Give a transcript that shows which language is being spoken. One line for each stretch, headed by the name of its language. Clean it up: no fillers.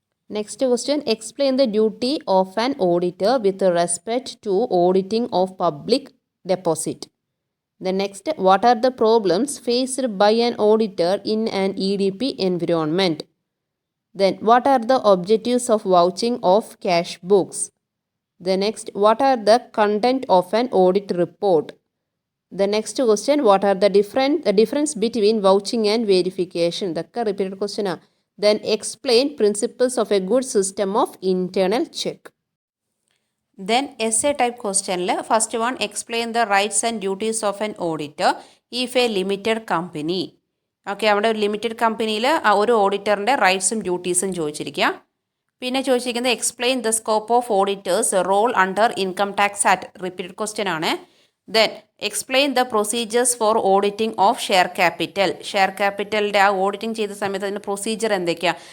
English: Next question explain the duty of an auditor with respect to auditing of public deposit. The next what are the problems faced by an auditor in an EDP environment. Then what are the objectives of vouching of cash books. The next, what are the content of an audit report? The next question, what are the difference between vouching and verification? That's a repeated question. Then explain principles of a good system of internal check. Then essay type question. First one, explain the rights and duties of an auditor if a limited company.
Malayalam: Okay, അവിടെ ഒരു limited കമ്പനിയിൽ ഒരു ഓഡിറ്ററിൻ്റെ റൈറ്റ്സും ഡ്യൂട്ടീസും ചോദിച്ചിരിക്കുക. പിന്നെ ചോദിച്ചിരിക്കുന്നത്
English: Explain the scope of auditors role under income tax act. Repeated question ആണ്. Then explain the procedures for auditing of share capital.
Malayalam: Share ക്യാപിറ്റലിൻ്റെ ആ auditing ചെയ്ത സമയത്ത് അതിൻ്റെ പ്രൊസീജിയർ എന്തൊക്കെയാണ്?